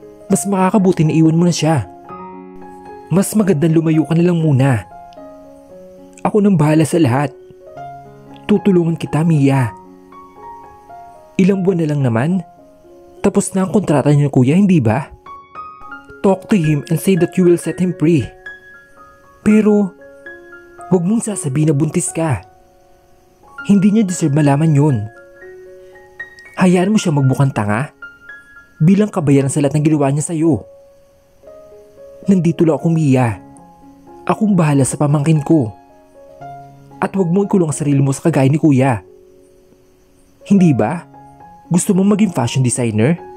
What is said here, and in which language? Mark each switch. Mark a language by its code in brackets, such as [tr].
[tl] Mas makakabuti na iwan mo na siya. Mas magandang lumayo ka na lang muna. Ako nang bahala sa lahat. Tutulungan kita, Mia. Ilang buwan na lang naman. Tapos na ang kontrata niya, kuya, hindi ba? [en] Talk to him and say that you will set him free. [tl] Pero, huwag mong sasabihin na buntis ka. Hindi niya deserve malaman yun. Hayaan mo siya magbukang tanga bilang kabayaran sa lahat ng ginawa niya sa'yo. Nandito lang ako, Mia. Akong bahala sa pamangkin ko. At huwag mo ikulong ang sarili mo sa kagaya ni kuya. Hindi ba? Gusto mong maging fashion designer?